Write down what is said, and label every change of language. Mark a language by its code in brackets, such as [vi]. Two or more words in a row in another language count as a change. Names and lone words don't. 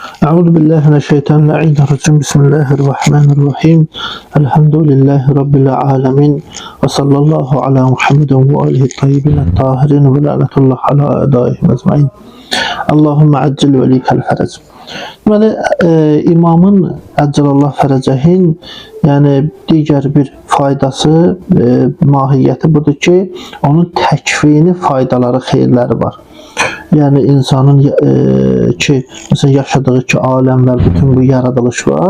[ar] أعوذ بالله من الشيطان الرجيم. بسم الله الرحمن الرحيم. الحمد لله رب العالمين. وصلى الله على محمد وآله طيبين طاهرين ولعنة الله على أعدائهم أجمعين. اللهم عجل لوليك الفرج. [az] Deməli, imamın [ar] عجل الله فرجه, [az] yəni digər bir faydası, mahiyyəti budur ki, onun təkvini faydaları, xeyirləri var. Yəni insanın ki, məsələn yaşadığı ki, aləmlər, bütün bu yaradılış var.